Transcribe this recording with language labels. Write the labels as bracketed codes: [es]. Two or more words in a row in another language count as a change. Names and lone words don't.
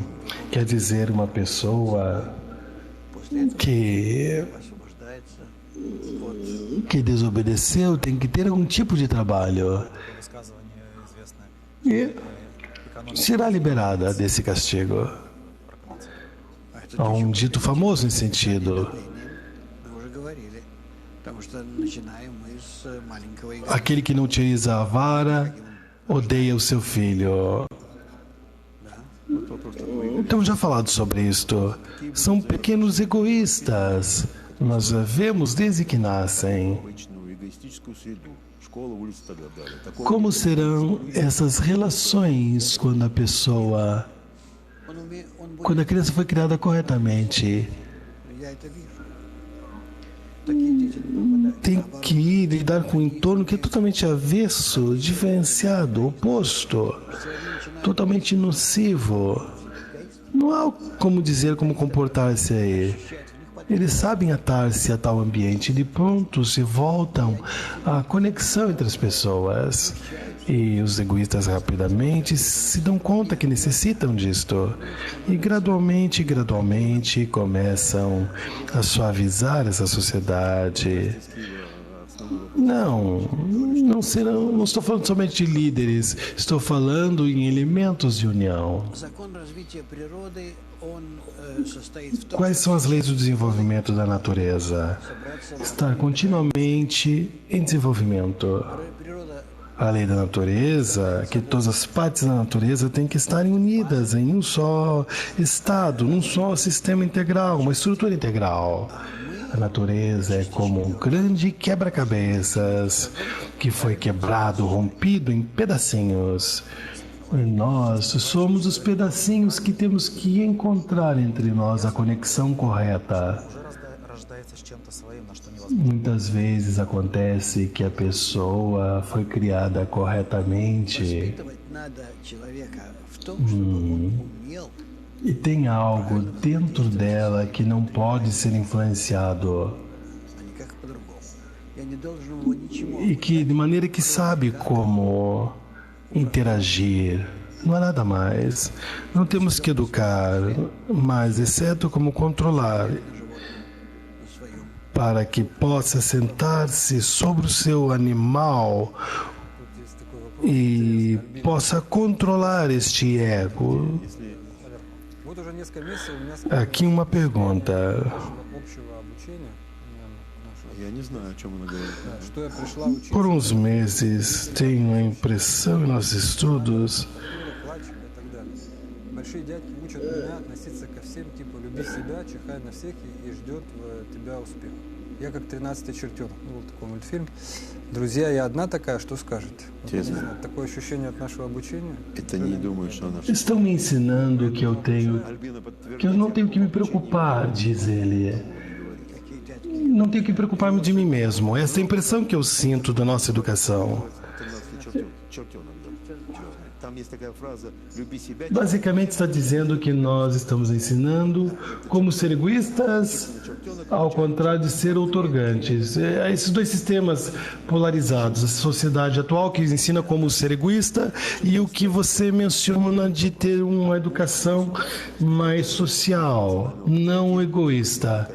[pt] Quer dizer, uma pessoa que desobedeceu tem que ter algum tipo de trabalho e será liberada desse castigo. Há um dito famoso nesse sentido: [ru] Мы уже говорили, потому что начинаем мы с маленького игры. [pt] aquele que não utiliza a vara odeia o seu filho. Então, já falado sobre isto. São pequenos egoístas. Nós vemos desde que nascem. Como serão essas relações quando a criança foi criada corretamente? [ru] Я это вижу. Такие дети не попадают. [pt] Tem que lidar com um entorno que é totalmente avesso, diferenciado, oposto, totalmente nocivo. Não há como dizer como comportar-se aí. Eles sabem atar-se a tal ambiente e de pronto se voltam à conexão entre as pessoas. E os egoístas rapidamente se dão conta que necessitam disto. E gradualmente começam a suavizar essa sociedade. Não estou falando somente de líderes, estou falando em elementos de união. [ru] Закон развития природы, он состоит в том, [pt] Quais são as leis do desenvolvimento da natureza? Estar continuamente em desenvolvimento. [ru] что природа [pt] A lei da natureza, que todas as partes da natureza têm que estar unidas em um só estado, num só sistema integral, uma estrutura integral. A natureza é como um grande quebra-cabeças que foi quebrado, rompido em pedacinhos. E nós somos os pedacinhos que temos que encontrar entre nós a conexão correta. Muitas vezes acontece que a pessoa foi criada corretamente [ru] воспитывать надо человека в том, чтобы он умел [pt] e tem algo dentro dela que não pode ser influenciado [ru] а никак по-другому. Я не должен его ничему. [pt] e que de maneira que sabe como interagir. Não há nada mais. Não temos que educar, mas exceto como controlar para que possa sentar-se sobre o seu animal e possa controlar este ego. [ru] Вот уже несколько месяцев у меня [pt] Aqui uma pergunta. [ru] общего обучения нашего, Я не знаю, о чем она говорит. что я пришла учиться, [pt] Por uns meses tenho a impressão em nossos estudos [ru] плачем и так далее. Большие дядьки учат меня относиться ко всем, типа, люби себя, чихай на всех и ждет тебя успеха. Я как 13-й чертенок. Был такой мультфильм. Друзья, я одна такая, что скажете? Вот, не Честно. знаю, такое ощущение от нашего обучения. Это не думаю, что она... [pt] Estão me ensinando que eu tenho, Альбина que eu não tenho que me preocupar, diz ele. Não tenho que preocupar-me de mim mesmo. Essa é a impressão que eu sinto da nossa educação. [ru] Чертенок, да. Там есть такая фраза «люби себя». [pt] Basicamente está dizendo que nós estamos ensinando como ser egoístas, ao contrário de ser outorgantes. Esses dois sistemas polarizados, a sociedade atual que ensina como ser egoísta e o que você menciona de ter uma educação mais social, não egoísta.